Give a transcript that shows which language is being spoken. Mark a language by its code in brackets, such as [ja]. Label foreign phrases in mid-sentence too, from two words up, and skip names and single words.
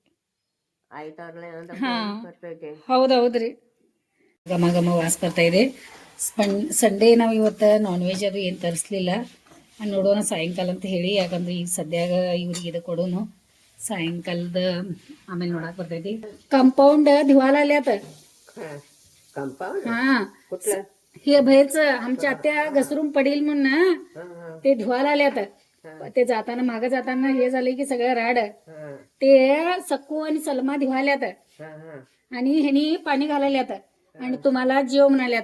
[kn] ಹಾ, ಹೌದೌದ್ರಿ. ಘಮ ಘಮ ವಾಸ ಬರ್ತಾ ಇದೆ. ಸಂಡೇ ನಾವು ಇವತ್ತು [en] non veg [kn] ಅದು ಏನು ತರಿಸ್ಲಿಲ್ಲ. ನೋಡೋಣ ಸಾಯಂಕಾಲ ಅಂತ ಹೇಳಿ. ಯಾಕಂದ್ರೆ ಈಗ ಸದ್ಯಾಗ ಇವ್ರಿಗೆ ಇದು ಕೊಡೋನು, ಸಾಯಂಕಾಲದ ಆಮೇಲೆ ನೋಡಕ್ ಬರ್ತೈತಿ. [mr] कंपाऊंड धुवायला आल्यात. हा, हे बाहेरचं आमच्या आत्या घसरून पडेल म्हणून ते धुवायला आल्यात. ते जाताना मागं जाताना हे झाले की सगळं राड. ते सक्कू आणि सलमा धुवायल्यात आणि ह्यानी पाणी घालायल्यात आणि तुम्हाला जेव म्हणाल्यात.